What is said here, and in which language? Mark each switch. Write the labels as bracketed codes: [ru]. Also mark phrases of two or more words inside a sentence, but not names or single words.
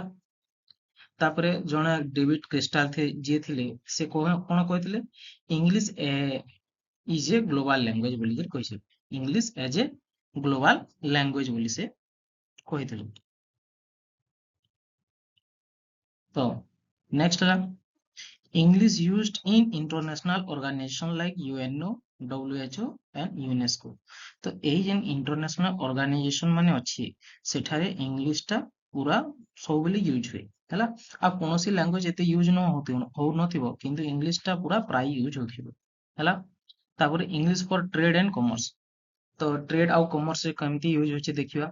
[or] ତାପରେ ଜଣେ ଡେଭିଡ କ୍ରିଷ୍ଟାଲ ଯିଏ ଥିଲେ ସେ କଣ କହିଥିଲେ, [en] English is a global language [or] ବୋଲିକି କହିଥିଲେ। [en] English as a global language [or] ବୋଲି ସେ କହିଥିଲେ। ତ ନେକ୍ସଟ ହେଲା [en] English used in international organization like UNO, WHO and UNESCO। [or] ତ ଏଇ ଯେନ୍ [en] international organization [or] ମାନେ ଅଛି ସେଠାରେ ଇଂଲିଶ ଟା ପୁରା ସବୁବେଳେ ୟୁଜ ହୁଏ ହେଲା। ଆଉ କୌଣସି ଲାଙ୍ଗୁଏଜ ଏତେ ୟୁଜ ହଉନଥିବ କିନ୍ତୁ ଇଂଲିଶ ଟା ପୁରା ପ୍ରାୟ ୟୁଜ ହଉଥିବ ହେଲା। [en] ତାପରେ English for trade and commerce. [or] ତ ଟ୍ରେଡ ଆଉ କମର୍ସ ରେ କେମିତି ୟୁଜ ହଉଛି ଦେଖିବା।